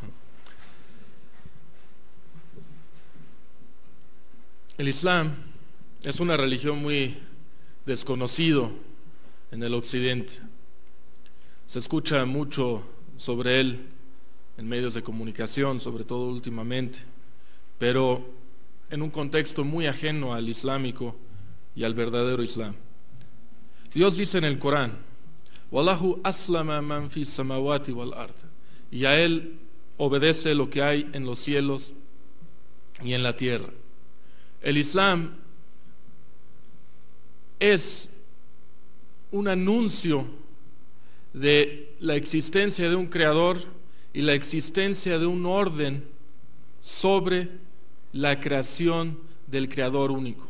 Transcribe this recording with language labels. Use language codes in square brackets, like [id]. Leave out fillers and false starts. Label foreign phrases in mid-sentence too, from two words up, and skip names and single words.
[es] El Islam es una religión muy desconocida en el occidente. Se escucha mucho sobre él en medios de comunicación, sobre todo últimamente, pero en un contexto muy ajeno al islámico y al verdadero Islam. Dios dice en el Corán: [ar] والله أسلم من في سماوات والأرض, [es] y a él obedece lo que hay en los cielos y en la tierra. El Islam es un anuncio de la existencia de un creador y la existencia de un orden sobre la creación del creador único.